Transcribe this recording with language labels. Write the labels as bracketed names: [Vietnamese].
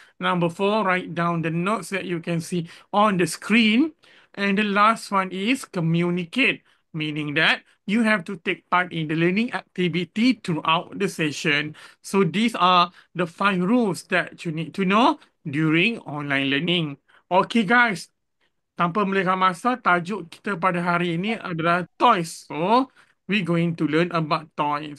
[English] Number four, write down the notes that you can see on the screen. And the last one is communicate, meaning that you have to take part in the learning activity throughout the session. So these are the 5 rules that you need to know during online learning. Okay, guys. [Malay] Tanpa melengah masa, tajuk kita pada hari ini adalah toys. [English] So, we going to learn about toys.